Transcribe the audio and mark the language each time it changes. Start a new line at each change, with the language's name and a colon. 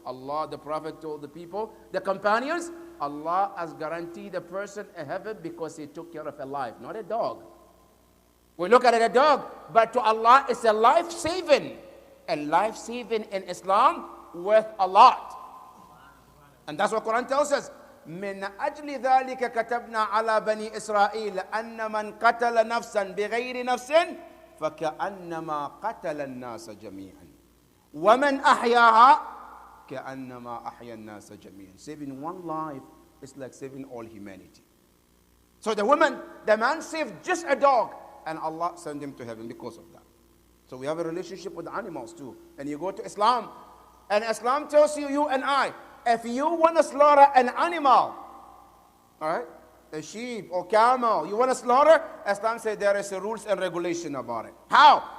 English: Allah, the Prophet told the people, the companions, Allah has guaranteed the person a heaven because he took care of a life, not a dog. We look at it a dog, but to Allah it's a life-saving. A life-saving in Islam worth a lot. And that's what Quran tells us.
Arabic: من أجل ذلك كتبنا على بني إسرائيل أن من قتل نفسا بغير نفس فكأنما قتل الناس جميعا ومن أحياها كأنما أحيا الناس جميعا.
English: Saving one life is like saving all humanity. So the man saved just a dog, and Allah sent him to heaven because of that. So we have a relationship with animals too. And you go to Islam, and Islam tells you, you and I, if you want to slaughter an animal, all right, a sheep or camel, you want to slaughter, Islam says there is a rules and regulation about it. How?